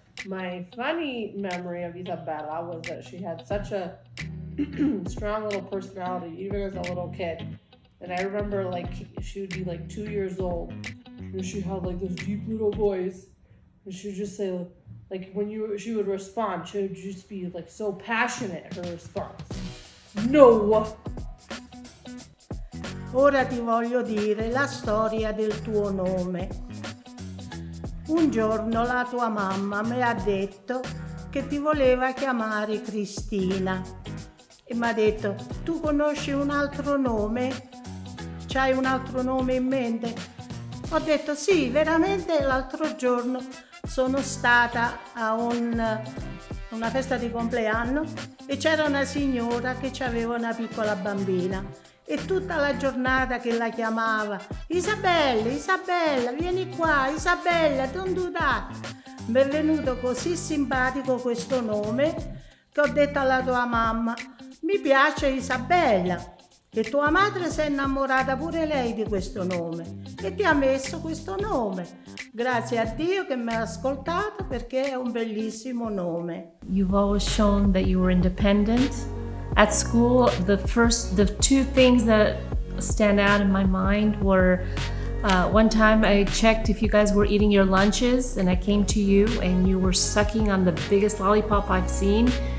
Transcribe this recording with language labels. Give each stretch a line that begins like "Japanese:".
English: My funny memory of Isabella was that she had such a strong little personality, even as a little kid. And I remember she would be 2 years old, and she had this deep little voice, and she would just say, she would respond, she would just be so passionate, her response. No!
Italian: Ora ti voglio dire la storia del tuo nome. Un giorno la tua mamma mi ha detto che ti voleva chiamare Cristina e mi ha detto, tu conosci un altro nome? C'hai un altro nome in mente? Ho detto sì, veramente l'altro giorno sono stata a una festa di compleanno e c'era una signora che aveva una piccola bambina e tutta la giornata che la chiamava Isabella, Isabella, vieni qua, Isabella,
English: don't do that.
Italian: Mi è venuto così simpatico questo nome che ho detto alla tua mamma, mi piace Isabella. E tua madre si è innamorata pure lei di questo nome e ti ha messo questo nome. Grazie a Dio che mi ha ascoltato, perché è un bellissimo nome.
English: You've always shown that you were independent. At school, the 2 things that stand out in my mind were one time I checked if you guys were eating your lunches, and I came to you and you were sucking on the biggest lollipop I've seen.